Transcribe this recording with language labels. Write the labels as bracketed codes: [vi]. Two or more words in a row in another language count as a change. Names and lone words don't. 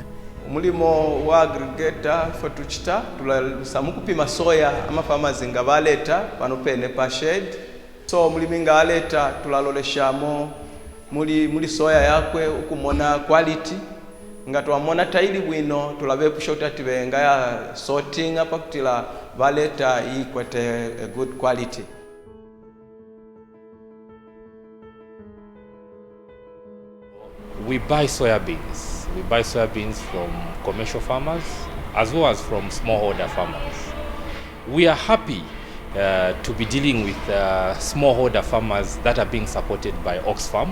[bem] umulimo wa aggregator fotuchita tulasamu kupima soya ama farmers ngabaleta pano pene pa shed so umulimi ngaleta tulaloleshamo muri soya yakwe ukumona quality ngatwamona taili bwino tulabe pushota tibenga ya sorting apa kutila valeta ikwete [en] a good quality. We buy soybeans. We buy soybeans from commercial farmers as well as from smallholder farmers. We are happy to be dealing with smallholder farmers that are being supported by Oxfam.